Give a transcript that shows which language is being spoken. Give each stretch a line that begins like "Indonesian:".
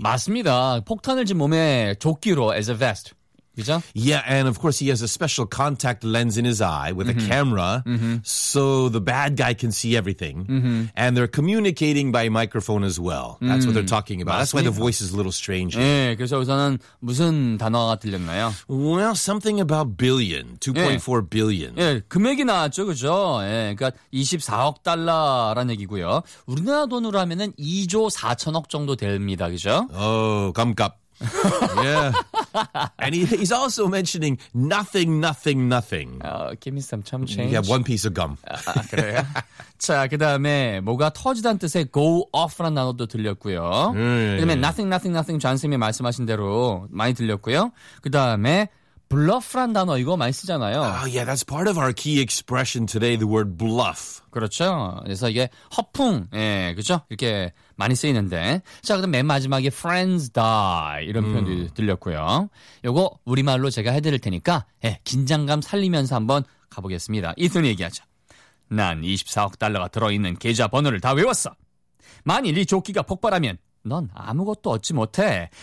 Korean: 맞습니다. 폭탄을 지금 몸에 조끼로
English: as a vest.
Korean: 그죠?
English: Yeah, and of course he has a special contact lens in his eye with a camera so the bad guy can see everything. And they're communicating by microphone as well. That's what they're talking about.
Korean: 맞습니다.
English: That's why the voice is a little strange.
Korean: 예, 그래서 우선은 무슨 단어가 들렸나요?
English: Well, something about billion, 2.4 billion.
Korean: 예, 금액이 나왔죠, 그죠? 예, 그러니까 24억 달러라는 얘기고요. 우리나라 돈으로 하면은 2조 4천억 정도 됩니다, 그죠?
English: Oh, 깜깜. Yeah. And he's also mentioning nothing, nothing, nothing. Give me some chum change. Yeah, one piece of gum.
Korean: 자, 그 다음에 뭐가 터지다는 뜻의 go off라는 단어도 들렸고요. 그 다음에
English: nothing, nothing, nothing,
Korean: 존쌤이 말씀하신 대로 많이 들렸고요. 그 다음에 bluff란 단어 이거 많이 쓰잖아요.
English: Oh, yeah, that's part of our key expression today, the word bluff.
Korean: 그렇죠. 그래서 이게 허풍, 예, 그렇죠? 이렇게 많이 쓰이는데. 자, 그럼 맨 마지막에
English: friends die
Korean: 이런 표현도 들렸고요. 요거 우리말로 제가 해드릴 테니까 예, 긴장감 살리면서 한번 가보겠습니다. 이슨이 얘기하죠. 난 24억 달러가 들어있는 계좌번호를 다 외웠어. 만일 이 조끼가 폭발하면 넌 아무것도 얻지 못해.